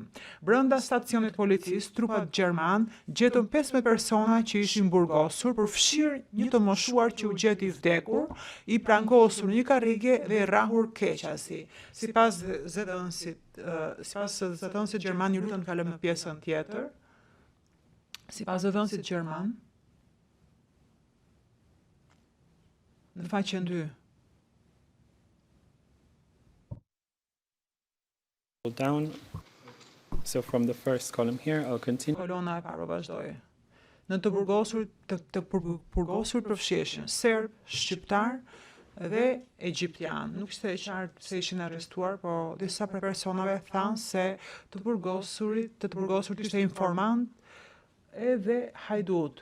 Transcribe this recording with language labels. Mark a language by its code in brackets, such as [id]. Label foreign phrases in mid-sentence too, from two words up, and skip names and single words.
[sq] Brenda stacionit policisë, trupat gjerman gjetën 15 persona që ishin burgosur, përfshirë një të moshuar që u gjet i vdekur, i prangosur në një karrige dhe i rrahur keqasi. Sipas zëdhënësit gjerman, ju lutem të kalojmë në pjesën tjetër. Sipas zëdhënësit gjerman, në faqen 2. [en] Down. So from the first column here, I'll continue. [sq] Kolona e parë vazhdoi. Në të burgosur përfshirëshin serb, shqiptar dhe egjiptian. Nuk ishte e qartë se ishin arrestuar, po disa prej personave thanë se të burgosurit ishte informant edhe hajdut.